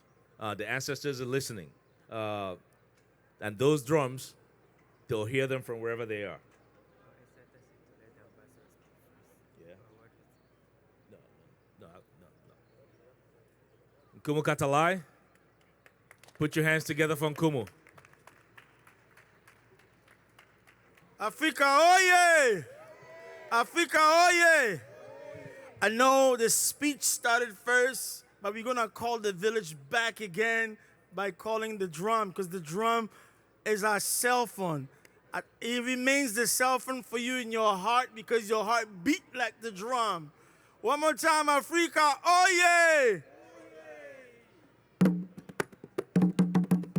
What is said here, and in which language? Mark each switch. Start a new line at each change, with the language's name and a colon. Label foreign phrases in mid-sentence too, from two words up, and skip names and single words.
English: The ancestors are listening. And those drums, they'll hear them from wherever they are. Yeah. No. Nkumu Katalai, put your hands together for Nkumu. Africa, oye! Africa, oye! I know the speech started first, but we're going to call the village back again by calling the drum, because the drum is our cell phone. It remains the cell phone for you in your heart because your heart beat like the drum. One more time, Africa, oye!